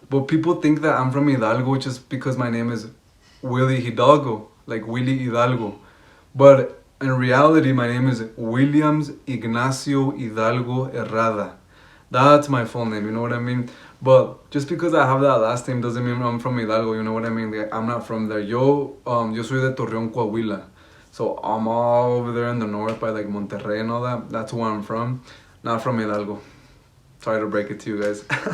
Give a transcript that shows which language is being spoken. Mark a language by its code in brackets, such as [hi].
[en] But people think that I'm from Hidalgo just because my name is Willie Hidalgo, like Willie Hidalgo. But in reality, my name is Williams Ignacio Hidalgo Herrada. That's my full name, you know what I mean? But just because I have that last name doesn't mean I'm from Hidalgo, you know what I mean? Like, I'm not from there. [es] Yo soy de Torreón, Coahuila. [en] So I'm all over there in the north by like Monterrey and all that. That's where I'm from. Not from Hidalgo. Sorry to break it to you guys.